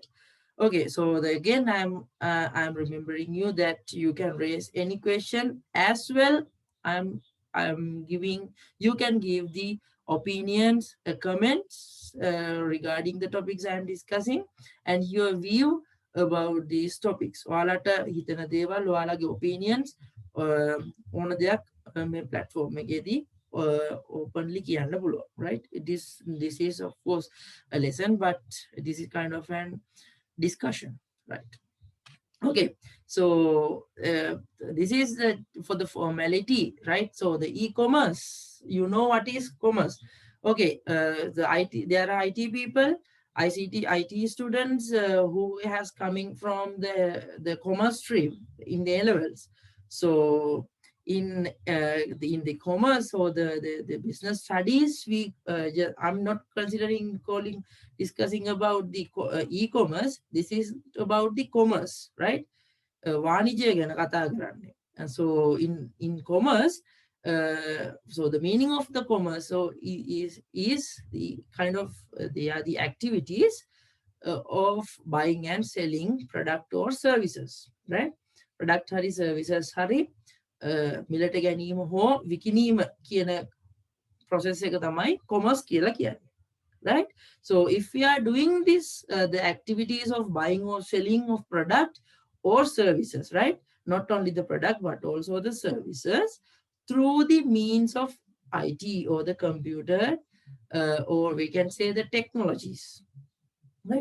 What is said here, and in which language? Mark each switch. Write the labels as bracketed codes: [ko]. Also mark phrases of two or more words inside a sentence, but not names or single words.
[en] Okay, so again, I'm remembering you that you can raise any question as well. I'm giving, you can give the opinions, comments regarding the topics I'm discussing, and your view about these topics. [si] ඔයාලට හිතන දේවල්, ඔයාලගේ opinions ඕන දෙයක් මේ platform එකේදී openly කියන්න පුළුවන්, [en] right? This is of course a lesson, but this is kind of an discussion, right? Okay, so this is for the formality, right? So the e-commerce, you know what is commerce. Okay, there are IT people, IT students who has coming from the commerce stream in the A levels. So in the commerce or the business studies, I'm not considering discussing about the e-commerce. This is about the commerce, right? [si] වාණිජය ගැන කතා කරන්නේ. [en] And so in commerce, so the meaning of the commerce is the kind of they are the activities of buying and selling product or services, right? [si] Product hari services hari මිලට ගැනීම හෝ විකිණීම කියන process එක තමයි commerce කියලා කියන්නේ, [en] right? So if we are doing this the activities of buying or selling of product or services, right? Not only the product but also the services through the means of IT or the computer, or we can say the technologies, right?